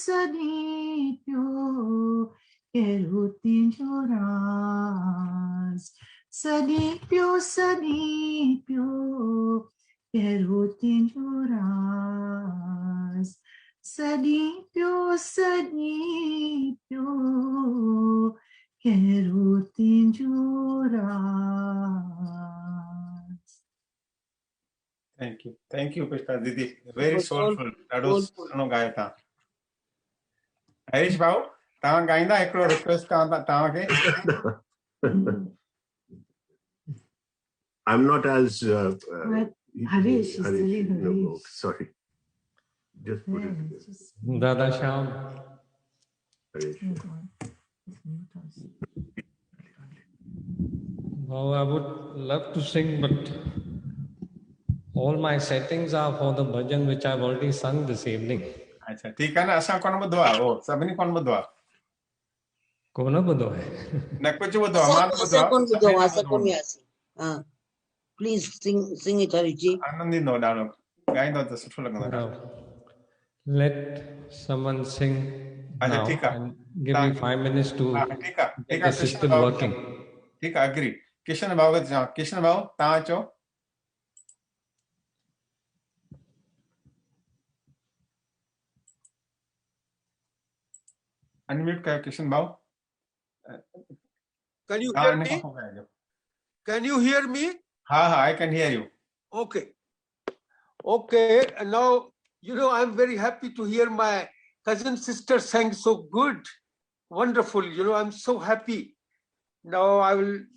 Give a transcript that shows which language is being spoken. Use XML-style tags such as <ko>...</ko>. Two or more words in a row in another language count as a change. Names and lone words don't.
<sd>कहिड़ो तिंजो राज सदी प्यो कहिड़ो तिंजो राज सदी प्यो कहिड़ो तिंजो राज</sd> <en>Thank you पुष्पा दीदी, very soulful, ॾाढो Soulful.</en> <sd>सुठो गायो तव्हां। हरीश भाऊ तव्हां गाईंदा, हिकिड़ो रिक्वेस्ट कयां तव्हांखे।</sd> <en>I'm not as Harish is Harish. doing No, Harish. sorry. Just put it together. Dada Shyam. Harish. Oh God. It's mute us. Oh, I would love to sing, but all my settings are for the bhajan which I've already sung this evening.</en> <sd>अच्छा ठीकु आहे न, असां कोन ॿुधो आहे, उहो सभिनी कोन ॿुधो आहे, कोन ॿुधो आहे? न कुझु ॿुधो आहे, मां ॿुधो आहे,</sd> <en>Please sing it, Hariji.</en> <sd>आनंद ईंदो ॾाढो, ॻाईंदो त सुठो लॻंदो ॾाढो।</sd> <en>Let someone sing</en> <sd>अच्छा</sd> <en>now</en> <sd>ठीकु आहे,</sd> <en>and give me 5 minutes to</en> <sd>ठीकु आहे</sd> <en>get the system working.</en> <sd>ठीकु आहे, अग्री। किशन भाऊ खे चवां, किशन भाऊ तव्हां अचो। अनम्यूट कयो किशन भाऊ।</sd> <en>Can you hear me? Can you hear me? हाँ, I can hear you. Okay. And now, I'm very happy to hear my cousin sister sang so good. Wonderful. I'm so happy. Now I will.</en>